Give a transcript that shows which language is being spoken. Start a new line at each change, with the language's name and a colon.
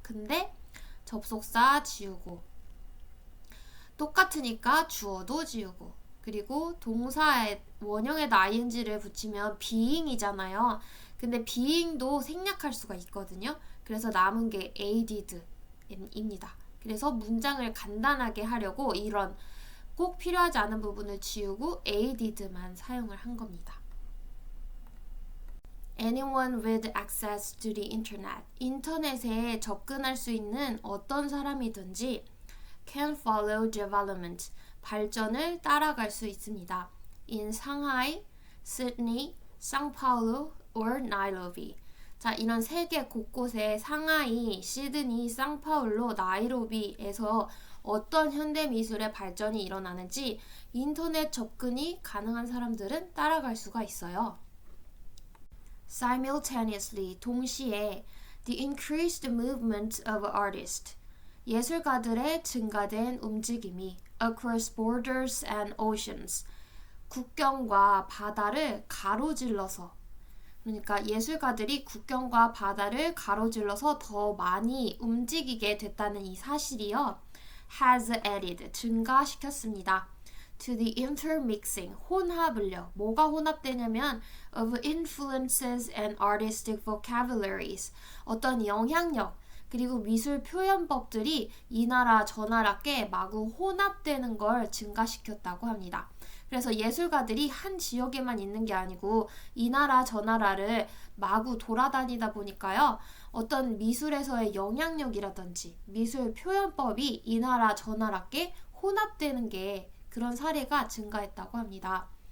Korean: 근데 접속사 지우고, 똑같으니까 주어도 지우고, 그리고 동사에 원형에다 ing를 붙이면 being이잖아요. 근데 being도 생략할 수가 있거든요. 그래서 남은 게 aided입니다. 그래서 문장을 간단하게 하려고 이런 꼭 필요하지 않은 부분을 지우고 aided만 사용을 한 겁니다.
English: Anyone with access to the internet.
Korean: 인터넷에 접근할 수 있는 어떤 사람이든지
English: can follow development.
Korean: 발전을 따라갈 수 있습니다.
English: In Shanghai, Sydney, São Paulo or Nairobi.
Korean: 자, 이런 세계 곳곳에 상하이, 시드니, 상파울로, 나이로비에서 어떤 현대미술의 발전이 일어나는지 인터넷 접근이 가능한 사람들은 따라갈 수가 있어요.
English: Simultaneously,
Korean: 동시에
English: the increased movement of artists,
Korean: 예술가들의 증가된 움직임이
English: across borders and oceans,
Korean: 국경과 바다를 가로질러서, 그러니까 예술가들이 국경과 바다를 가로질러서 더 많이 움직이게 됐다는 이 사실이요,
English: has added,
Korean: 증가시켰습니다.
English: to the intermixing,
Korean: 혼합을요. 뭐가 혼합되냐면
English: of influences and artistic vocabularies,
Korean: 어떤 영향력 그리고 미술 표현법들이 이 나라 저 나라께 마구 혼합되는 걸 증가시켰다고 합니다. 그래서 예술가들이 한 지역에만 있는 게 아니고 이 나라 저 나라를 마구 돌아다니다 보니까요, 어떤 미술에서의 영향력이라든지 미술 표현법이 이 나라 저 나라께 혼합되는 게 그런 사례가 증가했다고 합니다.